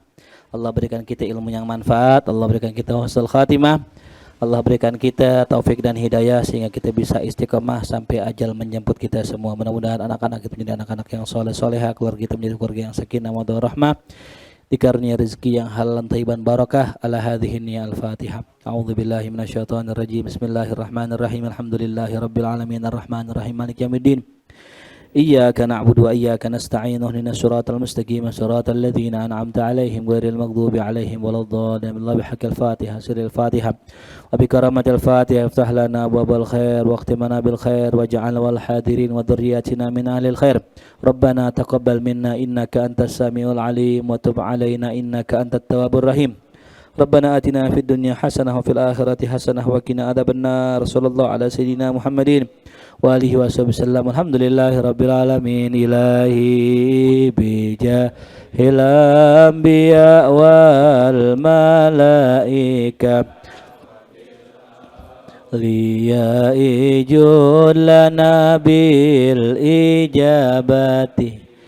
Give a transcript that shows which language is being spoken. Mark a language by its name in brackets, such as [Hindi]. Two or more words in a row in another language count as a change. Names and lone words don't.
[Indonesian] Allah berikan kita ilmu yang manfaat, Allah berikan kita [Arabic] حسن الخاتمة. [Indonesian] Allah berikan kita taufik dan hidayah sehingga kita bisa istiqamah sampai ajal menjemput kita semua. Mudah-mudahan anak-anak kita menjadi anak-anak yang soleh-solehah, keluarga kita menjadi keluarga yang [Arabic] سكينة مودة رحمة, [Indonesian] dikarunia rezeki yang [Arabic] حلالا طيبا بركة. على هذه النية الفاتحة. أعوذ بالله من الشيطان الرجيم. بسم الله الرحمن الرحيم. الحمد لله رب العالمين الرحمن الرحيم مالك يوم الدين. إياك نعبد وإياك نستعين اهدنا الصراط المستقيم صراط الذين أنعمت عليهم غير المغضوب عليهم ولا الضالين. بحق الفاتحة بسر الفاتحة وبكرامة الفاتحة افتح لنا أبواب الخير واختم لنا بالخير واجعل والحاضرين وذرياتنا من أهل الخير. ربنا تقبل منا إنك أنت السميع العليم وتب علينا إنك أنت التواب الرحيم. ربنا آتنا في الدنيا حسنة وفي الآخرة حسنة وقنا عذاب النار. صلى الله على سيدنا محمد وآله وسلم. الحمد لله رب العالمين. إلهي بجاه الأنبياء والملائكة لي جد لنا بالإجابة.